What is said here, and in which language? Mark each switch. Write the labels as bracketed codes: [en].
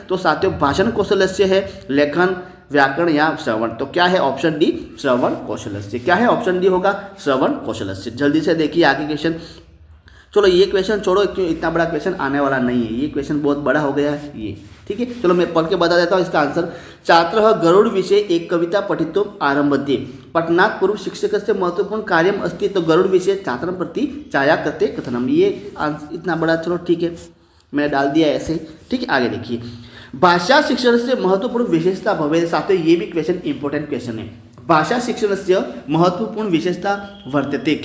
[hi] तो साथियों भाषण कौशल्य है, लेखन, व्याकरण या श्रवण। तो क्या है? ऑप्शन डी, श्रवण कौशल्य। क्या है? ऑप्शन डी होगा श्रवण कौशल्य। जल्दी से देखिए आगे क्वेश्चन। चलो ये क्वेश्चन छोड़ो, क्यों इतना बड़ा क्वेश्चन आने वाला नहीं है, ये क्वेश्चन बहुत बड़ा हो गया है ये। ठीक है, चलो मैं पढ़ के बता देता हूँ इसका आंसर। [sa] छात्रः गरुड़ विषये एक कविता पठितुम् आरभते, पठनात् पूर्व शिक्षकस्य महत्वपूर्ण कार्यम् अस्ति। [hi] तो [sa] गरुड़ विषये छात्रं प्रति छाया कृते कथनम। [hi] ये इतना बड़ा, चलो ठीक है मैंने डाल दिया ऐसे। ठीक है, आगे देखिए, भाषा शिक्षण से महत्वपूर्ण विशेषता भवेत्। साथियों ये भी क्वेश्चन इंपॉर्टेंट क्वेश्चन है। भाषा शिक्षण से महत्वपूर्ण विशेषता वर्तते।